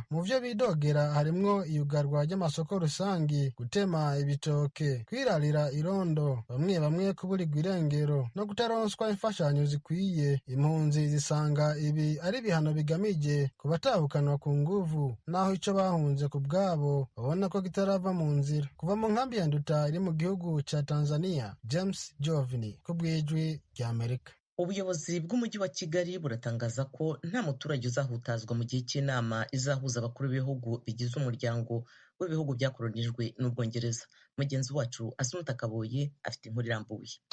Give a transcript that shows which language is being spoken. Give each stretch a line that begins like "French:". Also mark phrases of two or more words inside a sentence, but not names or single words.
Rundi: Mu vyo bidogera harimwo iyugarwa ry'amasoko rusangi, gutema ibitoke, kwirarira irondo, bamwe kuburirwa irengero no kutaronswa imfashanyo zikwiye. Impunzi zisanga ibi ari ibihano bigamije kubatahukanwa ku nguvu, naho ico bahunze ku bwabo babona ko kitarava mu nzira. Kuva mu nkambi ya Nduta iri mu gihugu ca Tanzania, James Jovini ku bw'ijwi ry'Amerika.
Kinyarwanda: Ubuyobozi bw'umujyi wa Kigali buratangaza ko nta muturage uzahutazwa mu gihe cy'inama izahuza abakuru b'ibihugu bigize umuryango w'ibihugu byakolonijwe n'Ubwongereza. Mugenzi wacu Assunta Kaboyi afite inkuru irambuye.